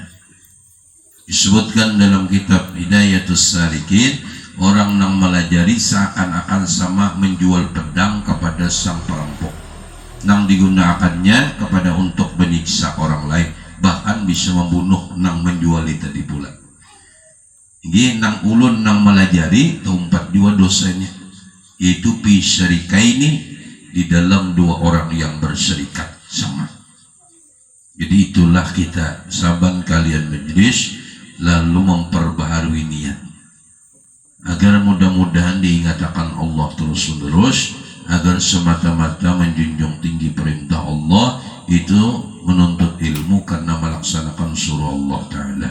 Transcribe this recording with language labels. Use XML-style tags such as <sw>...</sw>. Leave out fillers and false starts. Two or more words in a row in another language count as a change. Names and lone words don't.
<bjn>Disebutkan dalam kitab Hidayatus Salikin, orang nang melajari seakan-akan sama menjual pedang kepada sang perampok. Nang digunakannya kepada untuk menyiksa orang lain, bahkan bisa membunuh nang menjual itu di pula. Jadi nang ulun nang melajari itu 4 juga dosanya.</bjn> <id>Yaitu bisyarikaini, di dalam 2 orang yang berserikat sama. Jadi itulah kita saban kalian majelis lalu memperbaharui niat agar mudah-mudahan diingat akan Allah terus-menerus, agar semata-mata menjunjung tinggi perintah Allah itu menuntut ilmu karena melaksanakan surah Allah Ta'ala.</id>